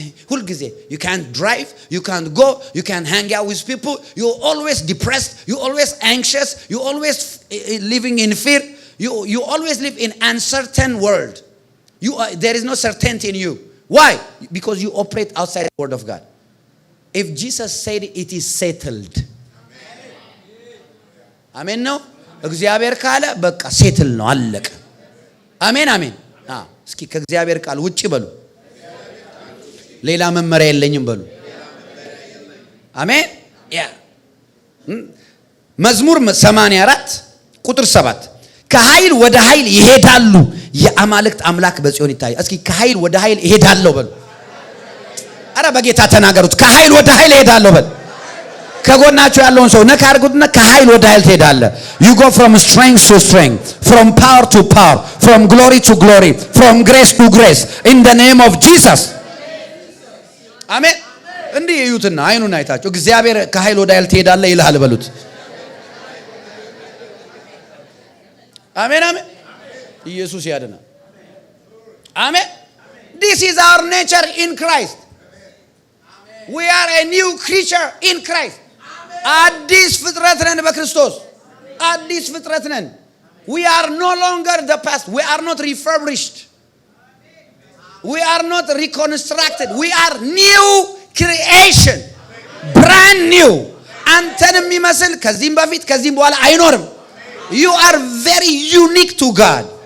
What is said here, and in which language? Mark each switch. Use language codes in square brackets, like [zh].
[am] ሁልጊዜ [en] you can't drive, you can't go, you can't hang out with people, you're always depressed, you're always anxious, you're always living in fear, you always live in uncertain world. There is no certainty in you. Why? Because you operate outside the word of God. If Jesus said it is settled. [am] አሜን ነው። እግዚአብሔር ካለ በቃ ሴትል ነው፣ አለቀ። አሜን አሜን። እስኪ ከእግዚአብሔር ቃል ውጪ በሉ ሌላ መመሪያ የለኝም በሉ። አሜን። መዝሙር 84 ቁጥር 7 ከኃይል ወደ ኃይል ይሄዳሉ፣ የአማልክት አምላክ በጽዮን ይታያል። እስኪ ከኃይል ወደ ኃይል ይሄዳለሁ በሉ። አረ በጌታ ተናገሩት። ከኃይል ወደ ኃይል ይሄዳለሁ በሉ። ከጎናችሁ ያለውን ሰው ነካ አድርጉትና ከኃይል ወደ ኃይል ትሄዳለህ። [en] you go from strength to strength, from power to power, from glory to glory, from grace to grace, in the name of Jesus. [am] አሜን። እንዲህ እዩትና አይኑን አይታችሁ እግዚአብሔር ከኃይል ወደ ኃይል ትሄዳለህ ይልሃል በሉት። አሜን አሜን። ኢየሱስ ያድናል። አሜን። [en] this is our nature in Christ. we are a new creature in Christ. [am] አዲስ ፍጥረት ነን በክርስቶስ። አዲስ ፍጥረት ነን። [en] we are no longer the past. we are not refurbished. we are not reconstructed. we are new creation, brand new. [am] አንተን የሚመስል ከዚህም በፊት ከዚህም በኋላ አይኖርም። [en] you are very unique to God.